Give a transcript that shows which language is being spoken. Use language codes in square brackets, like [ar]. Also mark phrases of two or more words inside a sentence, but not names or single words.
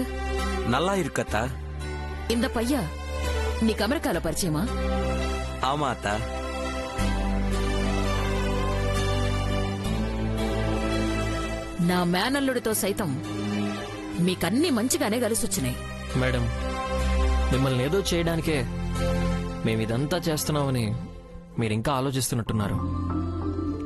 [ta] நல்லா இருக்கு அத்தா. இந்த பையா [te] నీకు అమెరికాలో పరిచయమా? [ta] ஆமா அத்தா. [te] నా మేనల్లుడితో సైతం మీకన్నీ మంచిగానే కలిసొచ్చినాయి. మేడం, మిమ్మల్ని ఏదో చేయడానికే మేమిదంతా చేస్తున్నామని మీరింకా ఆలోచిస్తున్నట్టున్నారు.